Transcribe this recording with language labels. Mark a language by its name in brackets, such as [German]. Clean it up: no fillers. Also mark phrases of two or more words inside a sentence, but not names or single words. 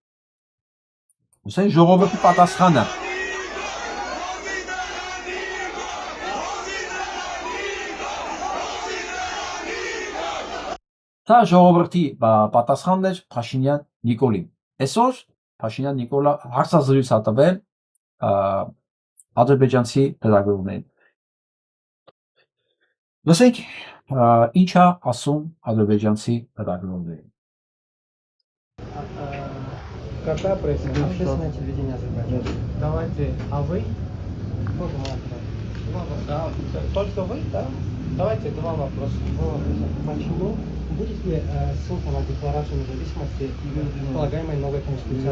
[Armenian] ուսեն ժողովրդի պատասխանը։ Դա ժողովրդի պատասխանն էր Փաշինյան Նիկոլին։ Այսօր Փաշինյան Նիկոլը հարցազրույց է տվել ադրբեջանցի լրագրողներին։ Լսենք ինչ է ասում ադրբեջանցի лидерներին։ [Russian] Какая общественное телевидение Азербайджана? Давайте, а вы? Тоже да, только вы, да? Давайте два вопроса. Почему будет ли ссылка на декларацию независимости предполагаемой новой конституции?